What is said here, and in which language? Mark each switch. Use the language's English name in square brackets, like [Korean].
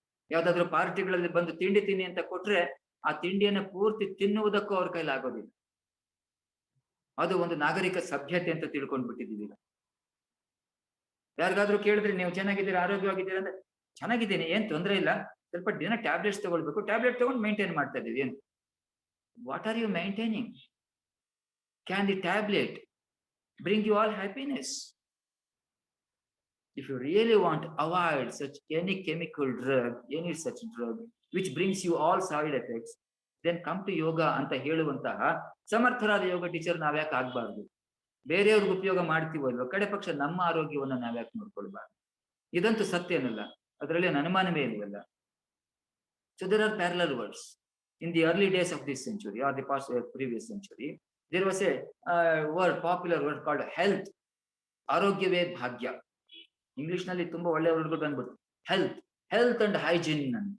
[Kannada] ಯಾವ್ದಾದ್ರು ಪಾರ್ಟಿಗಳಲ್ಲಿ ಬಂದು ತಿಂಡಿ ತಿನ್ನಿ ಅಂತ ಕೊಟ್ರೆ ಆ ತಿಂಡಿಯನ್ನ ಪೂರ್ತಿ ತಿನ್ನುವುದಕ್ಕೂ ಅವ್ರ ಕೈಲಿ ಆಗೋದಿಲ್ಲ. ಅದು ಒಂದು ನಾಗರಿಕ ಸಭ್ಯತೆ ಅಂತ ತಿಳ್ಕೊಂಡ್ಬಿಟ್ಟಿದ್ದೀವಿ. ಯಾರಿಗಾದ್ರೂ ಕೇಳಿದ್ರೆ ನೀವು ಚೆನ್ನಾಗಿದ್ದೀರಾ, ಆರೋಗ್ಯವಾಗಿದ್ದೀರಾ ಅಂದ್ರೆ ಚೆನ್ನಾಗಿದ್ದೀನಿ, ಏನ್ ತೊಂದರೆ ಇಲ್ಲ, ಸ್ವಲ್ಪ ದಿನ ಟ್ಯಾಬ್ಲೆಟ್ಸ್ ತಗೊಳ್ಬೇಕು, ಟ್ಯಾಬ್ಲೆಟ್ ತಗೊಂಡು ಮೇಂಟೈನ್ ಮಾಡ್ತಾ ಇದೀವಿ. [English] ಏನು? What are you maintaining? Can the tablet bring you all happiness? If you really want to avoid such any chemical drug, any such drug which brings you all side effects, then come to yoga [Kannada] ಅಂತ ಹೇಳುವಂತಹ ಸಮರ್ಥರಾದ ಯೋಗ teacher ನಾವ್ಯಾಕೆ ಆಗ್ಬಾರ್ದು? ಬೇರೆಯವ್ರಿಗೆ ಉಪಯೋಗ ಮಾಡ್ತೀವಲ್ವ, ಕಡೆ ಪಕ್ಷ ನಮ್ಮ ಆರೋಗ್ಯವನ್ನ ನಾವ್ಯಾಕೆ ನೋಡ್ಕೊಳ್ಬಾರ್ದು? ಇದಂತೂ ಸತ್ಯನಲ್ಲ, ಅದರಲ್ಲಿ ಅನುಮಾನವೇ ಇಲ್ವಲ್ಲ. [English] So there are parallel words. In the early days of this century or the previous century, there was a popular word called health. [Kannada] ಆರೋಗ್ಯವೇ ಭಾಗ್ಯ. ಇಂಗ್ಲಿಷ್ ನಲ್ಲಿ ತುಂಬಾ ಒಳ್ಳೆ ವರ್ಡ್ಗಳು ಬಂದ್ಬಿಟ್ಟು [English] Health and hygiene.